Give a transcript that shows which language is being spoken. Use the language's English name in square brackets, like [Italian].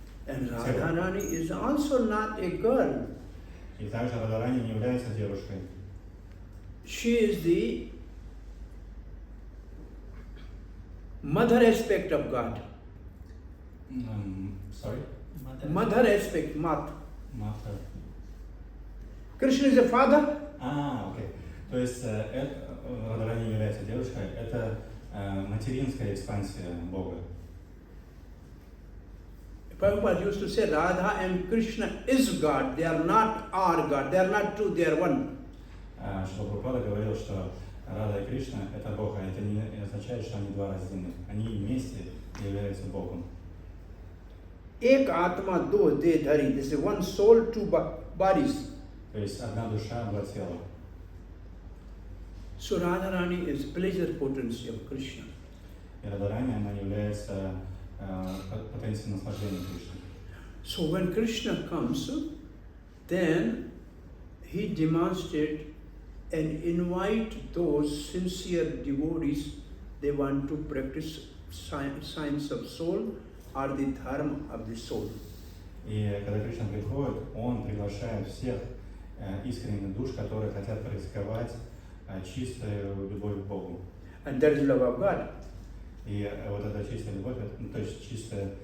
[English] And Radharani is also not a girl. [Russian] И также Радарани не является девушкой. [English] She is the mother aspect of God. Sorry? Mother aspect, Mat. Mother. Krishna is a father. [Russian] Окей. То есть Радарани не является девушкой, это материнская экспансия Бога. [English] Prabhupada used to say Radha and Krishna is God. They are not our God. They are not two, they are one. [Russian] Что Прабхупада говорил, что Рада и Кришна – это Бог, а это не означает, что они два раздельных. Они вместе являются Богом. [Hindi] Ek Atma do de dhari. [English] This is one soul, two bodies. [Russian] То есть одна душа, два тела. [English] So Radharani is pleasure potency of Krishna. [Russian] И Радарани, она является потенцией наслаждения Кришны. [English] So when Krishna comes, then he demonstrates and invite those sincere devotees, they want to practice science of soul or the dharma of the soul. [Russian] И когда Кришна приходит, он приглашает всех искренних душ, которые хотят практиковать чистую любовь к Богу. [English] And that is love of God. [Russian] И вот эта чистая любовь, то есть чистая...